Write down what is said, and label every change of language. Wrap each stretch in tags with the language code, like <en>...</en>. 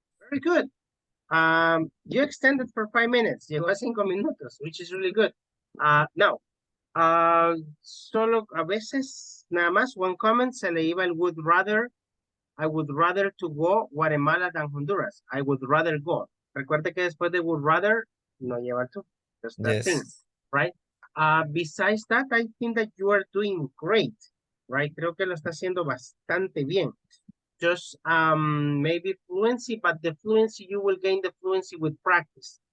<en>Very good. You extended for 5 minutes.</en> <es>Llegó a 5 minutos,</es> <en>which is really good. Now,</en> <es>solo a veces, nada más,</es> <en>one comment,</en> <es>se le iba el would rather.</es> <en>I would rather to go Guatemala than Honduras. I would rather go.</en> <es>Recuerde que después de would rather, no lleva to.</es> <en>Just that Yes. thing, right? Besides that, I think that you are doing great, right?</en> <es>Creo que lo está haciendo bastante bien.</es> <en>Just maybe fluency, but the fluency, you will gain the fluency with practice.</en>